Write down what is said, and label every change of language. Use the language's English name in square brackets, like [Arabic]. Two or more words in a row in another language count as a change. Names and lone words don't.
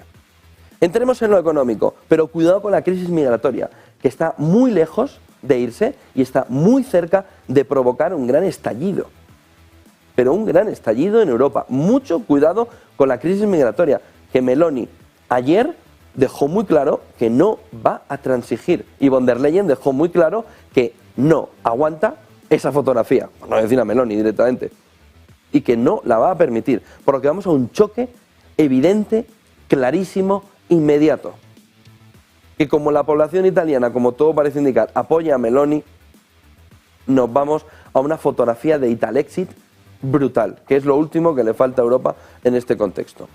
[Spanish] Entremos en lo económico, pero cuidado con la crisis migratoria, que está muy lejos de irse y está muy cerca de provocar un gran estallido. Pero un gran estallido en Europa. Mucho cuidado con la crisis migratoria, que Meloni ayer dejó muy claro que no va a transigir. Y von der Leyen dejó muy claro que no aguanta esa fotografía, por no decir a Meloni directamente, y que no la va a permitir, por lo que vamos a un choque evidente, clarísimo, inmediato. Que como la población italiana, como todo parece indicar, apoya a Meloni, nos vamos a una fotografía de Italexit brutal, que es lo último que le falta a Europa en este contexto.